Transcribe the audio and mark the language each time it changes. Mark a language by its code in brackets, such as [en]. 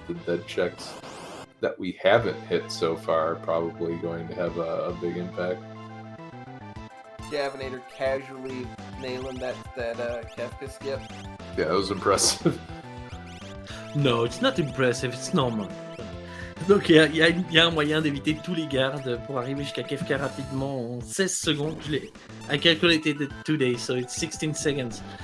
[en] The dead checks that we haven't hit so far are probably going to have a big impact. Javinat0r casually nailing that Kefka skip. Yeah, that was impressive. No, it's not impressive, it's normal. [fr] Donc il y a un moyen d'éviter tous les gardes pour arriver jusqu'à Kefka rapidement en 16 secondes. [en] I calculated it today, so it's 16 seconds.